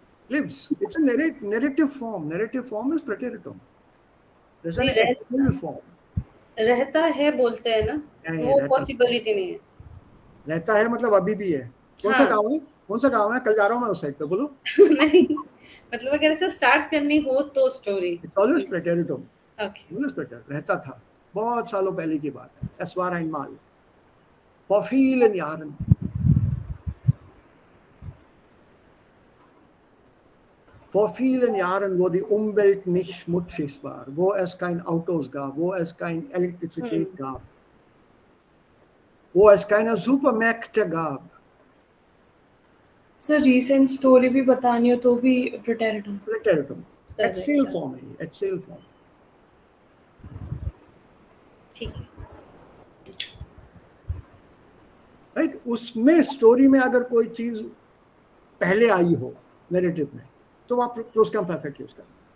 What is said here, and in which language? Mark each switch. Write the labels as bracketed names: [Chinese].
[English] Lives, it's a narrative form. Narrative form is preteritum. There's an [Hindi] नहीं, [English] external form. [Hindi] रहता है बोलते हैं ना, वो पॉसिबिलिटी नहीं है. रहता है मतलब अभी भी है. कौन सा गाँव है? कौन सा गाँव है? कल जा रहा हूँ मैं उस साइड पे, बोलो. नहीं, मतलब अगर ऐसे स्टार्ट करनी हो तो story. [English] It's always preteritum. Okay. Always preter. [Hindi] रहता था, बहुत सालों पहले की बात है. [German] Es war einmal. Vor vielen Jahren. Vor vielen Jahren, wo die Umwelt nicht schmutzig war, wo es kein Autos gab, wo es keine Elektrizität gab, wo es keine Supermärkte gab. [Hindi] Sir, recent story भी बतानी हो तो भी preteritum. [German] Preteritum. Erzähl form है, erzähl form. [Hindi] ठीक है. Right, उसमें story में अगर कोई चीज पहले आई हो नैरेटिव में, तो आप उसका परफेक्ट यूज करें.